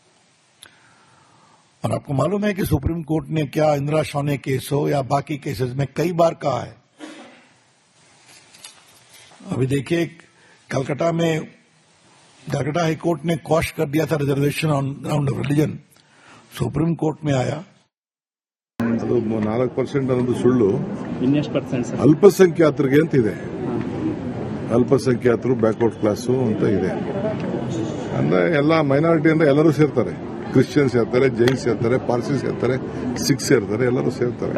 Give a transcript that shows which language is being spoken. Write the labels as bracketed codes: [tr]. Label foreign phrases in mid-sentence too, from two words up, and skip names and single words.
[hi] और आपको मालूम है कि सुप्रीम कोर्ट ने क्या इंदिरा शाह केस हो या बाकी केसेस में कई बार कहा है. अभी देखिए, कलकत्ता हाई कोर्ट ने क्वॉश कर दिया था [en] reservation on ground of religion. [hi] सुप्रीम कोर्ट में आया. [kn] ಅದು 4% ಅನ್ನೋದು ಸುಳ್ಳು. ಇನ್ನೆಷ್ಟು ಪರ್ಸೆಂಟ್ ಸರ್? ಅಲ್ಪಸಂಖ್ಯಾತರಿಗೆ ಅಂತ ಇದೆ. ಅಲ್ಪಸಂಖ್ಯಾತರು [en] backward class [kn] ಅಂತ ಇದೆ. ಅಂದ್ರೆ ಎಲ್ಲ ಮೈನಾರಿಟಿ ಅಂದ್ರೆ ಎಲ್ಲರೂ ಸೇರ್ತಾರೆ. ಕ್ರಿಶ್ಚಿಯನ್ಸ್ ಸೇರ್ತಾರೆ, ಜೈನ್ಸ್ ಸೇರ್ತಾರೆ, ಪಾರ್ಸಿ ಸೇರ್ತಾರೆ, ಸಿಖ್ಸ್ ಸೇರ್ತಾರೆ, ಎಲ್ಲರೂ ಸೇರ್ತಾರೆ.